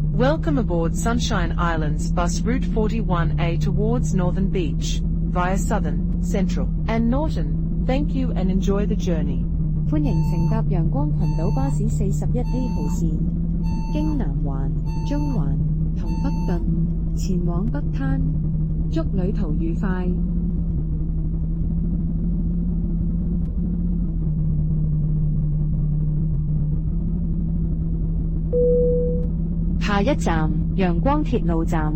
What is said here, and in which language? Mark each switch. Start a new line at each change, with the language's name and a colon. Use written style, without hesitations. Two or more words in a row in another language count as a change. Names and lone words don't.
English: Welcome aboard Sunshine Islands bus route 41A towards Northern Beach, via Southern, Central, and Norton. Thank you and enjoy the journey.
Cantonese: 歡迎乘搭陽光群島巴士41A 號線，經南環、中環同北頓前往北灘，祝旅途愉快。下一站，陽光鐵路站。